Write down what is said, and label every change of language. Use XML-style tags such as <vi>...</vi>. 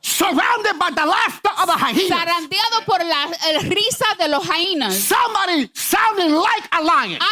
<en>surrounded by the laughter of the hyenas.</en> <es>zarandeado por la risa de los hyenas.</es> <en>Somebody sounding like a lion.</en>